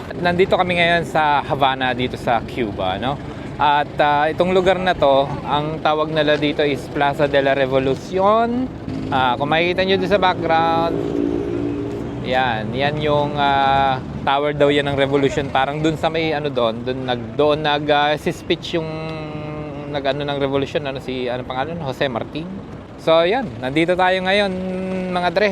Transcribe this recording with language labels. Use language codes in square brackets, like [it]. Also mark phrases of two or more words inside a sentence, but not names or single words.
[tl] Nandito kami ngayon sa Havana dito sa Cuba, no? At itong lugar na to, ang tawag nila dito is Plaza de la Revolucion. Kung makikita nyo doon sa background, yan yung tower daw yan ng Revolution. Parang doon sa may doon nag-speech yung ng Revolution, pangalan? Jose Martin. So yan, nandito tayo ngayon mga Dre.